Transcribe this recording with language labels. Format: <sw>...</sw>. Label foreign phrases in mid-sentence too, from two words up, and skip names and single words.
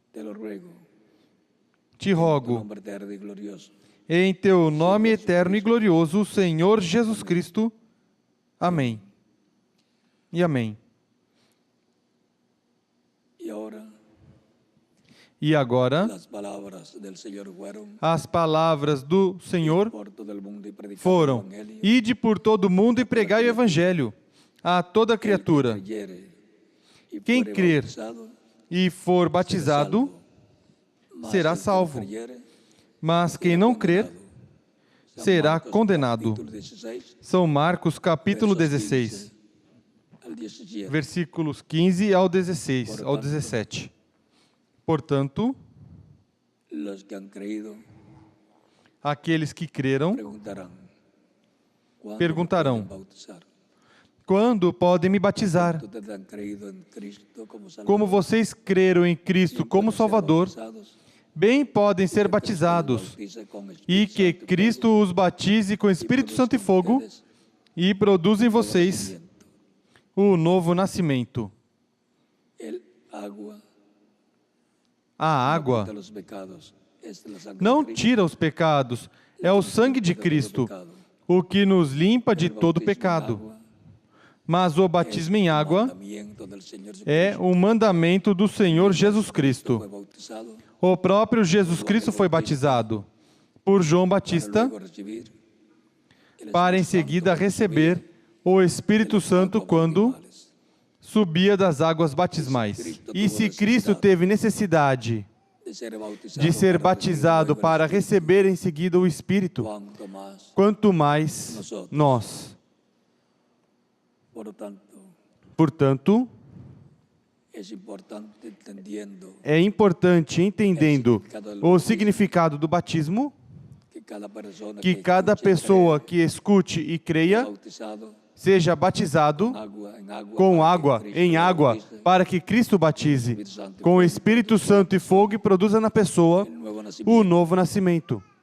<pt>Te rogo, em Teu nome eterno e glorioso, Senhor Jesus Cristo. Amém. e amém.</pt> <es>Y</es> <pt>E agora,</pt> <es>las palabras del Señor fueron</es> <pt>as palavras do Senhor</pt> <es>por todo el mundo y predicar el</es> <pt>foram:</pt> <es>evangelio.</es> <pt>ide por todo o mundo e pregai o evangelho a toda</pt> <es>El que</es> <pt>criatura.</pt> <es>creyere y</es> <pt>Quem</pt> <es>fuere</es> <pt>crer</pt> <es>bautizado,</es> <pt>e for batizado</pt> <es>mas</es> <pt>será</pt> <es>el que no</es> <pt>salvo,</pt> <es>creyere,</es> <pt>mas quem</pt> <es>será</es> <pt>não crer</pt> <es>condenado. San</es> <pt>será</pt> <es>Marcos,</es> <pt>condenado.</pt> <es>capítulo 16,</es> <pt>São Marcos, capítulo</pt> <es>versos</es> <pt>16,</pt> <es>15 al 17.</es> <pt>versículos 15 ao 16, ao 17. Portanto,</pt> <es>Los que han creído</es> <pt>aqueles que creram</pt> <es>¿cuándo</es> <pt>perguntarão:</pt> <es>me pueden bautizar?</es> <pt>quando podem me batizar?</pt> <es>¿Ustedes han creído en Cristo como Salvador?</es> <pt>Como vocês creram em Cristo</pt> <es>¿Quién</es> <pt>como</pt> <es>puede ser</es> <pt>Salvador,</pt> <es>bautizados?</es> <pt>bem podem ser Que Cristo os batizados,</pt> <es>bautice con Espíritu</es> <pt>e que</pt> <es>Santo y</es> <pt>Cristo os batize com</pt> <es>fuego,</es> <pt>Espírito</pt> <es>y</es> <pt>Santo e</pt> <es>produzca en</es> <pt>fogo,</pt> <es>ustedes</es> <pt>e produza em</pt> <es>nuevo</es> <pt>vocês</pt> <es>nacimiento.</es> <pt>o novo nascimento.</pt> <es>El agua</es> <pt>A</pt> <es>no</es> <pt>água</pt> <es>quita los pecados, es la sangre</es> <pt>não</pt> <es>de Cristo,</es> <pt>tira os pecados, é o sangue de</pt> <es>todo</es> <pt>Cristo,</pt> <es>pecado.</es> <pt>o que nos limpa de</pt> <es>El</es> <pt>todo</pt> <es>bautismo en</es> <pt>pecado.</pt> <es>agua</es> <pt>Mas o</pt> <es>es</es> <pt>batismo em</pt> <es>un</es> <pt>água</pt> <es>mandamiento del Señor</es> <pt>é</pt> <es>Jesucristo.</es> <pt>um mandamento do Senhor Jesus</pt> <es>Fue</es> <pt>Cristo.</pt> <es>bautizado</es> <pt>O próprio Jesus Cristo foi batizado por João</pt> <es>para</es> <pt>Batista</pt> <es>luego recibir el</es> <pt>para em</pt> <es>Espíritu Santo</es> <pt>seguida</pt> <es>cuando</es> <pt>receber</pt> <es>subía</es> <pt>o</pt> <es>de</es> <pt>Espírito</pt> <es>las</es> <pt>Santo</pt> <es>aguas</es> <pt>quando</pt> <es>bautismales.</es> <pt>subia das águas batismais. E se Cristo teve necessidade de ser batizado para receber em seguida o Espírito,</pt> <es>Cuanto más,</es> <pt>quanto mais nós.</pt> <es>por lo tanto,</es> <pt>Portanto,</pt> <es>es importante entendiendo</es> <pt>é importante, entendendo o significado do batismo, que cada pessoa que escute e creia</pt> <es>bautizado</es> <pt>seja batizado com água, em água, para que Cristo batize com o Espírito Santo e fogo e produza na pessoa o novo nascimento.</pt>